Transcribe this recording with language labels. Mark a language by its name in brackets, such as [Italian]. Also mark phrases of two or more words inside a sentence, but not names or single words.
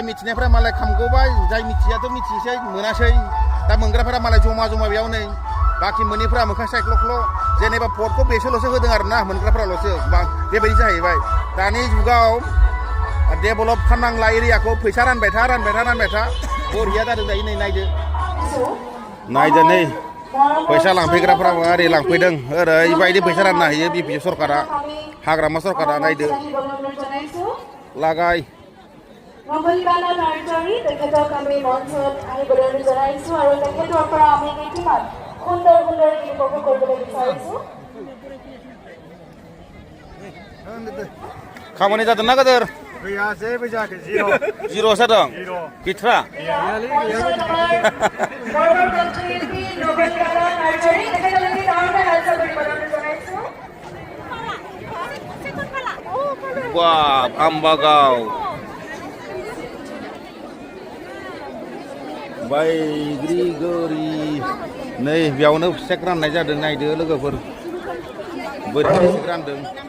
[Bodo] मिथिनायफ्रा मालाय खामगौबाय जाय मिथियाथ' मिथिसै मोनासै दा मोनग्राफोरा मालाय जमा बेयाव नै बाखि मोनैफ्रा मोखां सायख्ल'ख्ल' जेनेबा भटखौ बेसोरल'सो होदों आरो ना मोनग्राफोराल'सो बेबायदि जाहैबाय दानि जुगाव डेभेलप खालामनांला एरियाखौ फैसा रानबाय था बरिया जादों दायो नै नायदो नै फैसा लांफैग्राफ्रा ओरै लांफैदों ओरैबायदि फैसा रानना होयो BPF सरकारा हाग्रामा सरकारा नायदो लागाय [Assamese] মঙ্গলবালা নাৰ্চাৰী তেখেতক আমি মঞ্চত আহিবলৈ জনাইছো আৰু তেখেতৰ পৰা আমি কিছুমান সুন্দৰ গীত উপভোগ কৰিবলৈ বিচাৰিছো [Bodo] खामानि जादों ना गोदोर गैया जेबो जायाखै जिर' जादों गैथ्रा बाब आम्बागाव बायग्रिगोरि नै बेयावनो चेक राननाय जादों नायदो लोगोफोर बोरै चेक रानदों